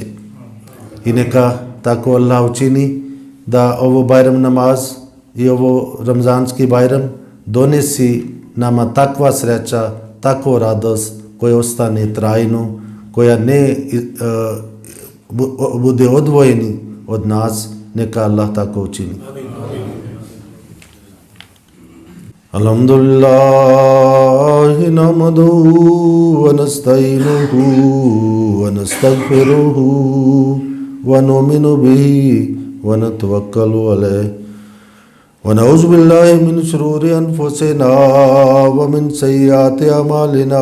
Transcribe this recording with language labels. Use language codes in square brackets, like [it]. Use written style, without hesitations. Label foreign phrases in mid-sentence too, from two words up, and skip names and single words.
[bs] I neka tako Allah učini da ovo Bajram namaz i ovo Ramazanski Bajram donesi nama takva sreća, takva radost koja ostane trajno, koja ne bude odvojeni od nas, neka Allah tako učini. [ar] الحمد لله نحمده ونستعينه ونستغفره ونؤمن به ونتوكل عليه ونعوذ بالله من شرور أنفسنا ومن سيئات أعمالنا.